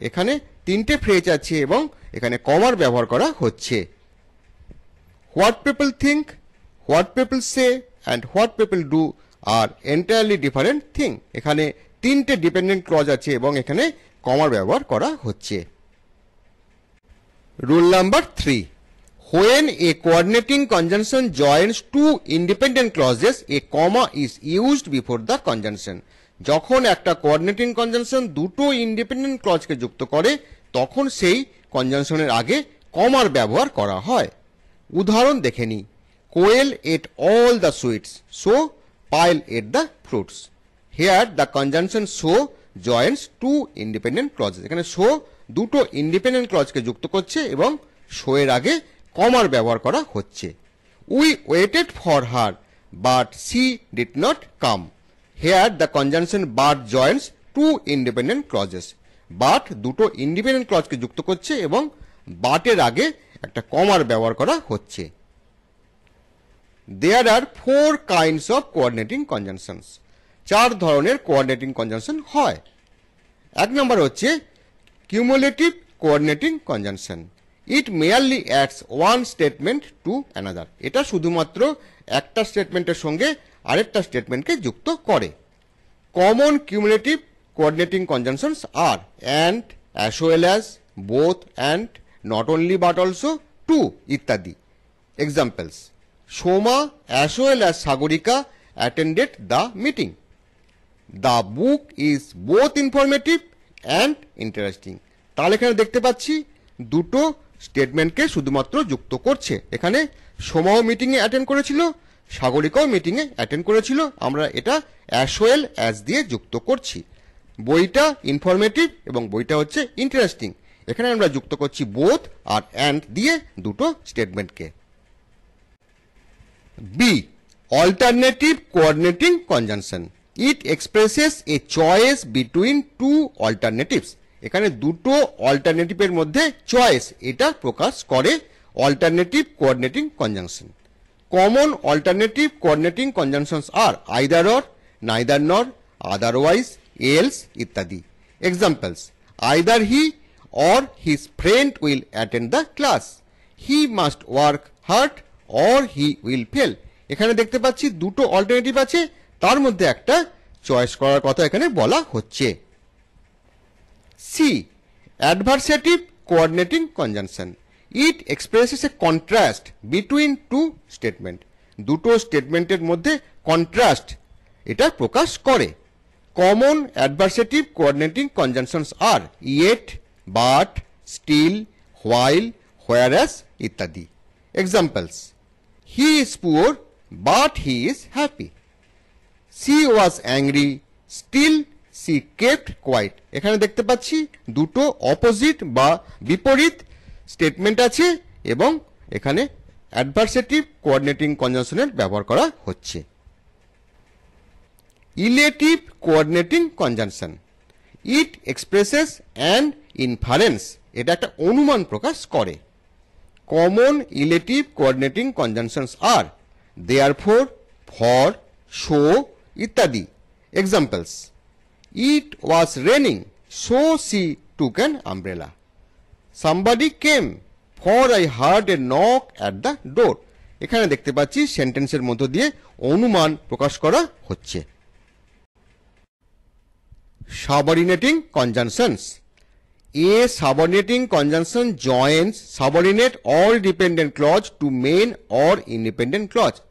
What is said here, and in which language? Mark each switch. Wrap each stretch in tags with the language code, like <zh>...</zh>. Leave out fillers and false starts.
<bn>এখানে 3টে ফ্রেজ আছে এবং এখানে কমার ব্যবহার করা হচ্ছে।</bn> <en>What people think, what people say and what people do are entirely different thing.</en> <bn>এখানে 3টে ডিপেন্ডেন্ট ক্লজ আছে এবং এখানে কমার ব্যবহার করা হচ্ছে।</bn> <en>Rule number 3, when a coordinating conjunction joins two independent clauses, a comma is used before the conjunction.</en> <bn>যখন একটা কোঅর্ডিনেটিং কনজাংশন দুটো ইন্ডিপেন্ডেন্ট ক্লজকে যুক্ত করে, তখন সেই কনজাংশনের আগে কমার ব্যবহার করা হয়। উদাহরণ দেখে নিই,</bn> <en>Koel ate all the sweets, so Payel ate the fruits. Here the conjunction so joints two independent clauses.</en> <bn>এখানে সো দুটো ইন্ডিপেন্ডেন্ট ক্লজকে যুক্ত করছে এবং শো এর আগে কমার ব্যবহার করা হচ্ছে।</bn> <en>We waited for her but she did not come. Here the conjunction but joints two independent clauses.</en> <bn>But দুটো ইন্ডিপেন্ডেন্ট ক্লজকে যুক্ত করছে এবং বাটের আগে একটা কমার ব্যবহার করা হচ্ছে।</bn> <en>There are 4 kinds of coordinating conjunctions.</en> <bn>4 ধরনের কোঅর্ডিনেটিং কনজাংশন হয়। 1 নম্বর হচ্ছে</bn> <en>cumulative coordinating conjunction. It merely adds one statement to another.</en> <bn>এটা শুধুমাত্র একটা স্টেটমেন্টের সঙ্গে আরেকটা স্টেটমেন্টকে যুক্ত করে।</bn> <en>Common cumulative coordinating conjunctions are and, as well as, both and, not only but also, to ইত্যাদি। Examples: Soma as well as Sagorika attended the meeting. The book is both informative and interesting.</en> <bn>তাহলে এখানে দেখতে পাচ্ছি দুটো স্টেটমেন্টকে শুধুমাত্র যুক্ত করছে। এখানে সোমাও মিটিংয়ে অ্যাটেন্ড করেছিল, সাগরিকাও মিটিংয়ে অ্যাটেন্ড করেছিল। আমরা এটা অ্যাজ ওয়েল অ্যাজ দিয়ে যুক্ত করছি। বইটা ইনফরমেটিভ এবং বইটা হচ্ছে ইন্টারেস্টিং। এখানে আমরা যুক্ত করছি বোথ আর অ্যান্ড দিয়ে দুটো স্টেটমেন্টকে।</bn> <en>B, alternative coordinating conjunction. It expresses a choice between two alternatives.</en> <bn>এখানে দুটো অল্টারনেটিভের মধ্যে চয়েস এটা প্রকাশ করে alternative coordinating conjunction.</bn> <en>Common alternative coordinating conjunctions are either or, neither nor, otherwise, else ইত্যাদি। Examples: either he or his friend will attend the class, he must work hard or he will fail.</en> <bn>এখানে দেখতে পাচ্ছি দুটো alternative আছে, তার মধ্যে একটা চয়েস করার কথা এখানে বলা হচ্ছে।</bn> <en>C. Adversative coordinating conjunction. It expresses a contrast between two statement.</en> <bn>দুটো স্টেটমেন্টের মধ্যে কন্ট্রাস্ট এটা প্রকাশ করে।</bn> <en>Common adversative coordinating conjunctions are yet, but, still, while, whereas ইত্যাদি। Examples: he is poor but he is happy, she was angry, still she kept quiet.</en> <bn>এখানে দেখতে পাচ্ছি দুটো অপোজিট বা বিপরীত স্টেটমেন্ট আছে এবং এখানে অ্যাডভার্সেটিভ কোঅর্ডিনেটিং কনজাংশনের ব্যবহার করা হচ্ছে।</bn> <en>illative coordinating conjunction, it expresses an inference,</en> <bn>এটা একটা অনুমান প্রকাশ করে।</bn> <en>Common illative coordinating conjunctions আর therefore, for, so ইত্যাদি।</en> <bn>Examples:</bn> <en>it was raining so she took an umbrella, somebody came for I heard a knock at the door.</en> <bn>এখানে দেখতে পাচ্ছি সেন্টেন্সের মধ্য দিয়ে অনুমান প্রকাশ করা হচ্ছে।</bn> <en>Subordinating conjunctions. A subordinating conjunction joins subordinate or dependent clause to main or independent clause.</en>